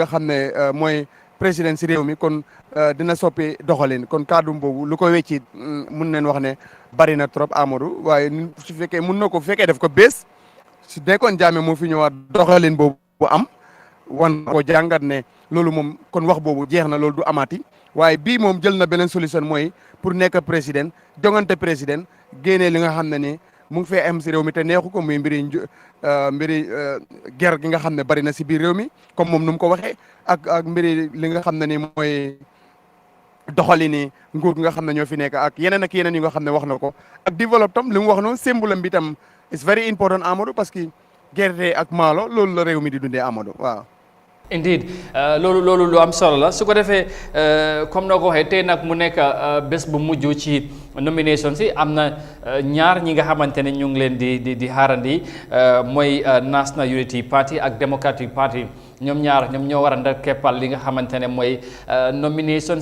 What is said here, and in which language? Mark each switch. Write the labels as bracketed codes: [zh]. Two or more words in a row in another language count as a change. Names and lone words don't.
[wo] xam ne mooy président si réew mi kon dina soppi doxalin kon kaddu boobu lu ko wecci mun nañ wax ne bari na trop Amadou waaye su fekkee mun na ko fekkee def ko bés su nekkoon Jammeh moo fi ñëwaat doxalin boobu am wan ko jàngat ne loolu moom kon wax boobu jeex na loolu du amati waaye bii moom jël na beneen solution mooy pour nekk président jongante président génnee li nga xam ne ni mu ngi fee am si réew mi te neexu ko muy mbiri ger gi nga xam ne bari na si biir réew mi comme moom nu mu ko waxee ak mbiri li nga xam ne ni mooy doxali ni nguur gi nga xam ne ñoo fi nekk ak yeneen yi nga xam ne wax na ko ak développe tam li mu wax noonu symbole bi tam [en] is very important [wo] Amadou [fr] parce que [wo] gerte ak maalo loolu la réew mi di dundee Amadou waaw. indeed loolu lu am solo la su ko defee comme noo ko waxee tey nag mu nekk bés bu mujj ci nomination si am na ñaar ñi nga xamante ne ñu ngi leen di xaarandi mooy National Unity Party ak Democratic Party ñoom ñoo war a ndar keppal li nga xamante ne mooy nomination